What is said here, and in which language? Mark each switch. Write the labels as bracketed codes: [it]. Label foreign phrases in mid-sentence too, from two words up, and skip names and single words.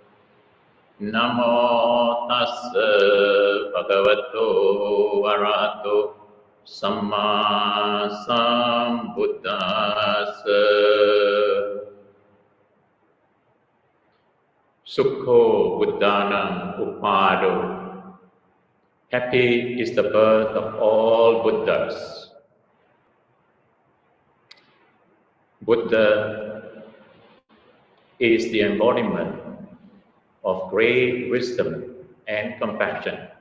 [pi] Namo tassa bhagavato arahato samma sambuddhassa. Sukho buddhanam upado. [en] Happy is the birth of all Buddhas. Buddha is the embodiment of great wisdom and compassion.